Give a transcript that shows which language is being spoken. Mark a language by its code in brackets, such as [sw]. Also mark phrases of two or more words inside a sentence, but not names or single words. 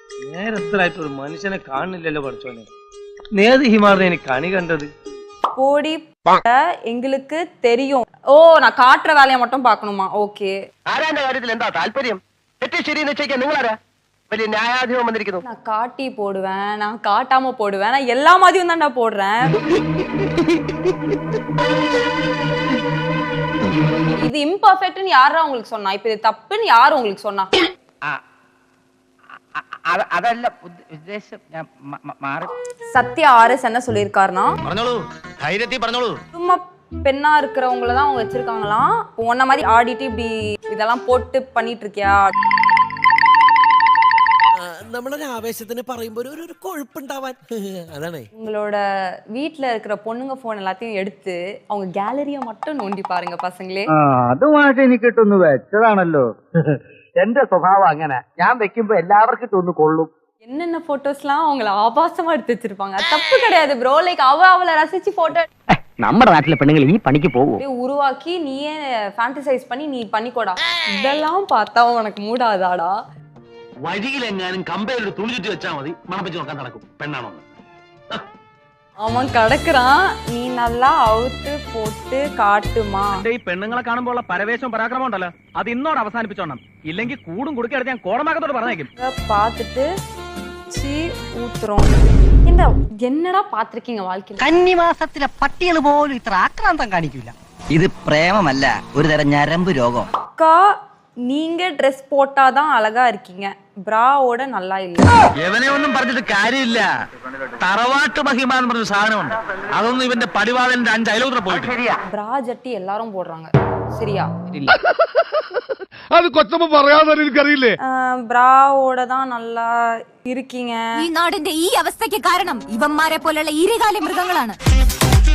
[ml] നേരത്തിലായിട്ട് ഒരു മനുഷ്യനെ കാണുന്നില്ലല്ലോ പഠിച്ചോനെ. നേത് ഹിമാറിനെ എനിക്ക് കണി കണ്ടത്. [ta] போடி எங்களுக்கு தெரியும். ஓ நான் காட்டுற வேலையை மட்டும் பார்க்கணுமா? ஓகே. [ml] ആരാന്റെ കാര്യത്തിൽ എന്താ താല്പര്യം? തെറ്റ് ശരി നിശ്ചയിക്കാൻ നിങ്ങളാരാ? വലിയ ന്യായാധിപം വന്നിരിക്കുന്നു. [ta] நான் காட்டி போடுவேன், நான் காட்டாம போடுவேன், நான் எல்லா மாதிரியும் தான்டா போடுறேன். இது இம்பர்ஃபெக்ட்னு யாரா உங்களுக்கு சொன்னா? இப்ப இது தப்புன்னு யார் உங்களுக்கு சொன்னா? [ml] അതല്ല ഉദ്ദേശം. ഞാൻ മാറി. [ta] சத்யா ஆர்எஸ் என்ன சொல்லியிருக்காருன்னா, [ml] പറഞ്ഞോളൂ, ധൈര്യത്തിൽ പറഞ്ഞോളൂ. [ta] சும்மா பெண்ணா இருக்கிறவங்கள தான் அவங்க வச்சிருக்காங்களாம். உன்ன மாதிரி ஆடிட்டு இப்படி இதெல்லாம் போட்டு பண்ணிட்டு இருக்கியா? [ml] നമ്മളൊരു ആവേശത്തിന് പറയുമ്പോൾ ഒരു കൊഴുപ്പുണ്ടാവാൻ അതാണ്. [ta] உங்களோட வீட்ல இருக்கிற பொண்ணுங்க போன் எல்லாத்தையும் எடுத்து அவங்க கேலரிய மட்டும் நோண்டி பாருங்க பசங்களே. [ml] അതുമായിട്ട് എനിക്ക് ഇട്ടൊന്ന് വെച്ചതാണല്ലോ. എന്റെ സ്വഭാവം അങ്ങനെ. ഞാൻ വെക്കുമ്പോ എല്ലാവർക്കും ഇട്ടൊന്ന് കൊള്ളും. [ta] என்னென்ன போட்டோஸ்லாம் அவங்கள ஆபாசமா எடுத்து வச்சிருப்பாங்க. தப்பு கிடையாது ப்ரோ. லைக் அவளை ரசிச்சு போட்டோ [ml] നമ്മുടെ നാട്ടിലെ പെണ്ണുങ്ങൾ ഈ പണിക്ക് പോകും. [ta] உருவாக்கி நீயே ஃபேண்டசைஸ் பண்ணி நீ பண்ணிக்கோடா. இதெல்லாம் பார்த்தா உனக்கு மூடாதாடா? [ml] വഴിയിലെങ്ങാനും കമ്പയിൽ ഒരു തുണി ചുറ്റി വെച്ചാൽ മതി, മണപ്പിച്ച് നോക്കാൻ നടക്കും പെണ്ണാണോ. [ta] அவன் கிடக்குறான், நீ நல்லா அவுத்து போட்டு காட்டுமா. [ml] ഈ പെണ്ണുങ്ങളെ കാണുമ്പോൾ ഉള്ള പരവേശം പരാക്രമം ഉണ്ടല്ലോ, അത് ഇന്നോട് അവസാനിപ്പിച്ചോണം. ഇല്ലെങ്കിൽ കൂടും കുടുക്കെടുത്ത് ഞാൻ കോടമാകത്തോട് പറഞ്ഞേക്കും. [ta] பார்த்துட்டு சீ ஊத்துறோம். என்னடா பாத்திருக்கீங்க வாழ்க்கையில? [ml] കന്നിമാസത്തിലെ പട്ടികൾ പോലും ഇത്ര ആക്രാന്തം കാണിക്കില്ല. ഇത് പ്രേമമല്ല, ഒരു തരം ഞരമ്പ് രോഗം. [ta] அக்கா நீங்க ட்ரெஸ் போட்டாதான் அழகா இருக்கீங்க, ബ്രാவோட நல்லா இல்ல. [ml] എവനെ ഒന്നും പറഞ്ഞിട്ട് കാര്യമില്ല. തറവാട്ട് മഹിമ എന്ന് പറഞ്ഞ സാധനമുണ്ട്. അതൊന്നും ഇവന്റെ പടിവാളന്റെ 5 അയലോത്ര പോയിട്ട്. ബ്രാ ജട്ടി [ta] எல்லாரும் போடுறாங்க, சரியா? [ml] അത് കൊച്ചമ്മ പറയാതെ എനിക്കറിയില്ലേ. [ta] ബ്രാவோட தான் நல்லா இருக்கீங்க. [ml] ഈ നാടിന്റെ ഈ അവസ്ഥയ്ക്ക് കാരണം ഇവന്മാരെ പോലുള്ള ഇരുകാലി മൃഗങ്ങളാണ്.